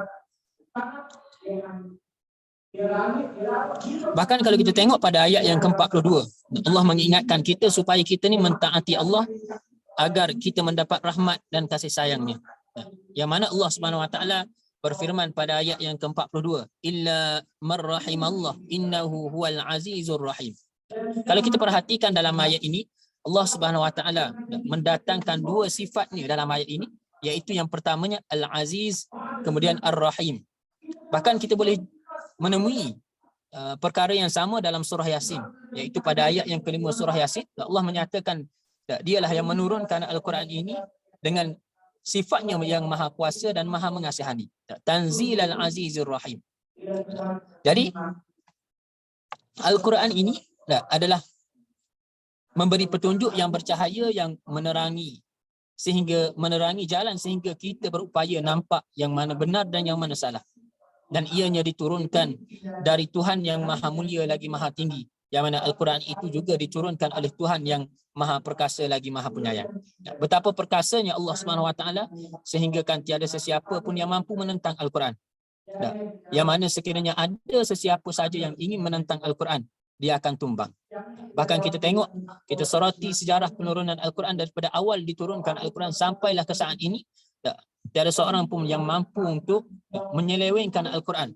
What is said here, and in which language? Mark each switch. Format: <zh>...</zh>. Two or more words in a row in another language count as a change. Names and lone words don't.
<ms>Bahkan kalau kita tengok pada ayat yang ke-42, Allah mengingatkan kita supaya kita ni mentaati Allah agar kita mendapat rahmat dan kasih sayangnya. Yang mana Allah</ms> <ar>سبحانه وتعالى</ar> <ms>berfirman pada ayat yang ke-42,</ms> <ar>إلا من رحم الله إنه هو العزيز الرحيم.</ar> <ms>Kalau kita perhatikan dalam ayat ini, Allah</ms> <ar>سبحانه وتعالى</ar> <ms>mendatangkan dua sifatnya dalam ayat ini, iaitu yang pertamanya Al-Aziz, kemudian Ar-Rahim. Bahkan kita boleh menemui perkara yang sama dalam surah Yasin, iaitu pada ayat yang ke-5 surah Yasin, Allah menyatakan dialah yang menurunkan Al-Quran ini dengan sifatnya yang maha kuasa dan maha mengasihani.</ms> <ar>تنزيل العزيز الرحيم.</ar> <ms>Jadi Al-Quran ini adalah memberi petunjuk yang bercahaya, yang menerangi jalan sehingga kita berupaya nampak yang mana benar dan yang mana salah. Dan ianya diturunkan dari Tuhan yang maha mulia lagi maha tinggi, yang mana Al-Quran itu juga diturunkan oleh Tuhan yang maha perkasa lagi maha penyayang. Betapa perkasanya Allah</ms> <ar>سبحانه وتعالى</ar> <ms>sehingga kan tiada sesiapa pun yang mampu menentang Al-Quran. Yang mana sekiranya ada sesiapa saja yang ingin menentang Al-Quran, dia akan tumbang. Bahkan kita tengok, kita soroti sejarah penurunan Al-Quran daripada awal diturunkan Al-Quran sampailah ke saat ini, tiada seorang pun yang mampu untuk menyelewengkan Al-Quran.</ms>